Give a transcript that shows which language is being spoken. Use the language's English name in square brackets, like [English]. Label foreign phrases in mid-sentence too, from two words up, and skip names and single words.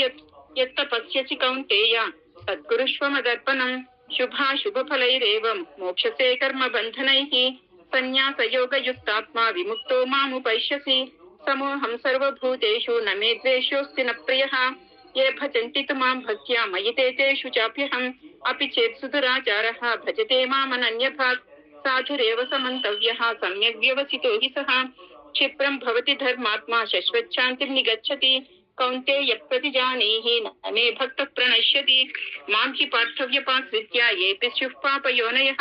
[Sanskrit] యత్తపస్యసి కౌంతేయ తత్కురుష్వ మదర్పణం. శుభాశుభఫలైరేవం మోక్షసే కర్మబంధనైః. సన్యాసయోగయుక్తాత్మా విముక్తో మాముపైష్యసి. సమోహం సర్వభూతేషు న మే ద్వేషోऽస్తి న ప్రియః. ఏ భజంతి తు మాం భక్త్యా మయి తే తేషు చాప్యహం. అపి చేత్ సుదురాచారः భజతే మామనన్యభాక్. సాధురేవ సమంతవ్యः సమ్యగ్ వ్యవసితో హి సః. క్షిప్రం భవతి ధర్మాత్మా శశ్వచ్ఛాంతిం నిగచ్చతి. కౌంతేయ ప్రతిజానీహి న మే భక్తః ప్రణశ్యతి. మాం హి పార్థవ్యపాశ్రిత్య ఏపి స్యుః పాపయోనయః.